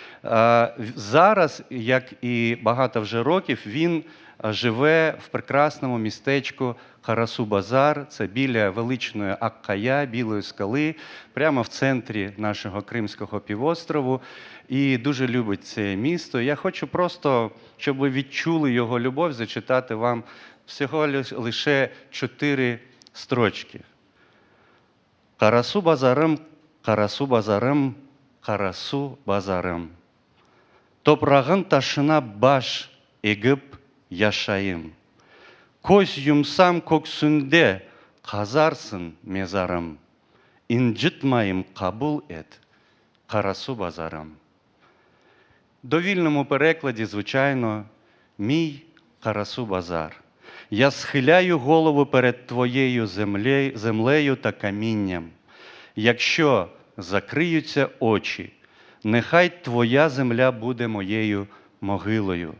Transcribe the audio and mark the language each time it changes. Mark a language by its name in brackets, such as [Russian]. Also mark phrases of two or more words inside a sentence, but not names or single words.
[Ukrainian] Зараз, як і багато вже років, він живе в прекрасному містечку Карасу-Базар, це біля величної Аккая, Білої скали, прямо в центрі нашого Кримського півострову. І дуже любить це місто. Я хочу просто, щоб ви відчули його любов, зачитати вам всього лише 4 строчки. [Crimean Tatar] Карасу-Базарым, Карасу-Базарым, Карасу-Базарым. Топрағын ташына баш егіп яшайым. Көз юмсам көксүнде қазарсын мезарым. Інжітмайым қабыл ет, Карасу-Базарым. [Ukrainian] В довільному перекладі, звичайно, мій Карасу-Базар. Я схиляю голову перед твоєю землею та камінням. Якщо закриються очі, нехай твоя земля буде моєю могилою.